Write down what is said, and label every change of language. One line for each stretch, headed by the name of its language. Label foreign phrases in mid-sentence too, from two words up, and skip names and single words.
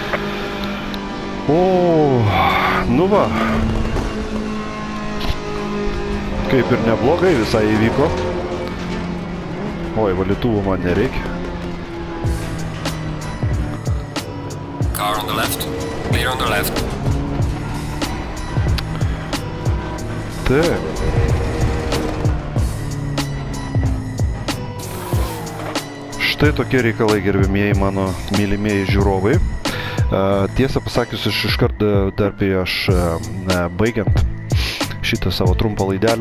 Lithuanian: O, nu va. Kaip ir neblogai visai įvyko. Oi, valytuvų man nereikia.
English: Car on the left. Clear on the left.
Lithuanian: Taip. Štai tokie reikalai, gerbimieji mano mylimieji žiūrovai. Tiesą pasakius, aš iškart dar prieš baigiant šitą savo trumpą laidelę.